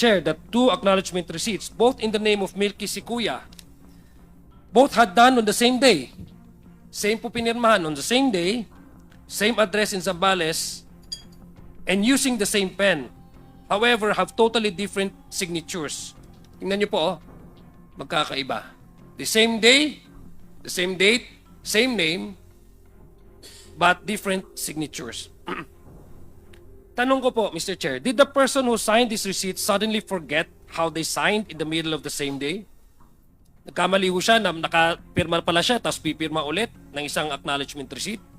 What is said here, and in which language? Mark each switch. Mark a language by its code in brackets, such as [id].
[en] Chair, that 2 acknowledgement receipts, both in the name of Milky Sikuya, both had done on the same day. Same po pinirmahan on the same day, same address in Zambales, and using the same pen. However, have totally different signatures. [tl] Tingnan niyo po, magkakaiba. [en] The same day, the same date, same name, but different signatures. Tanong ko po, Mr. Chair, did the person who signed this receipt suddenly forget how they signed in the middle of the same day? [tl] Nagkamali ho siya na nakapirma pala siya tapos pipirma ulit ng isang acknowledgement receipt?